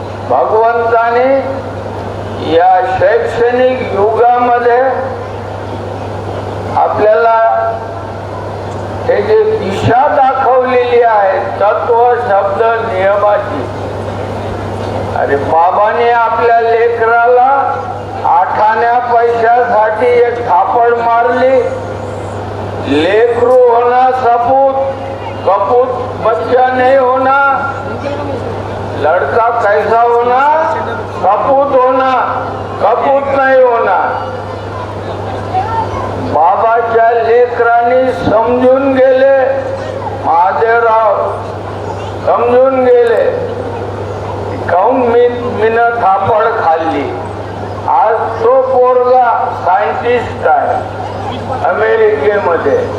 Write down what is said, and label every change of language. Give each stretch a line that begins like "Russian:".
Marathi: भगवंताने या शैक्षणिक युगामध्ये आपल्याला त्याची दिशा दाखवलेली आहे, तत्व शब्द नियमाची. अरे बाबाने आपल्या लेकराला आठाण्या पैशासाठी एक थापड मारली.
Hindi: लेकरू होना सपूत, कपूत बच्चा नहीं होना. लड़का कैसा होना? कपूत होना, कपूत नहीं होना.
Marathi: बाबाच्या लेकरांनी समजून गेले, महादेवराव समजून गेले. काऊन मीनं थापड खाल्ली. आज तो पोरगा सायंटिस्ट आहे अमेरिकेमध्ये.